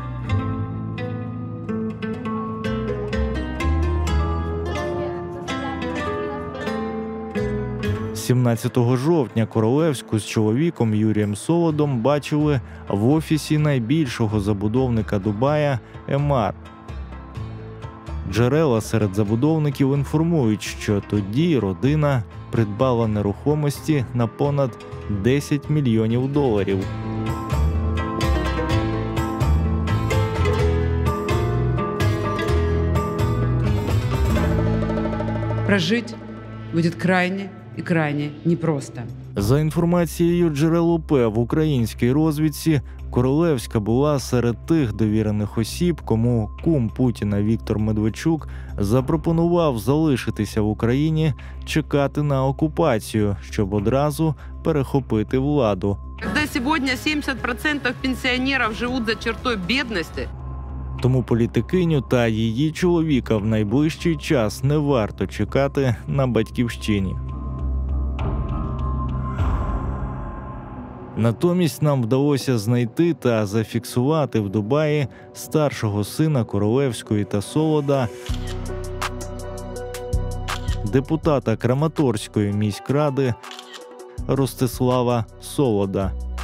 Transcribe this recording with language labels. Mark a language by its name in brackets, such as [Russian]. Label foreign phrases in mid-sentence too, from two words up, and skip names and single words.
[Ukrainian] 17 жовтня Королевську з чоловіком Юрієм Солодом бачили в офісі найбільшого забудовника Дубая Емар. Джерела серед забудовників інформують, що тоді родина придбала нерухомості на понад $10 мільйонів. [Russian] Прожить будет крайне и крайне непросто. [Ukrainian] За інформацією джерел УП, в українській розвідці Королевська була серед тих довірених осіб, кому кум Путіна Віктор Медведчук запропонував залишитися в Україні, чекати на окупацію, щоб одразу перехопити владу. [Russian] Когда сегодня 70% пенсионеров живут за чертой бедности, [Ukrainian] Тому політикиню та її чоловіка в найближчий час не варто чекати на батьківщині. Натомість нам вдалося знайти та зафіксувати в Дубаї старшого сина Королевської та Солода, депутата Краматорської міськради Ростислава Солода.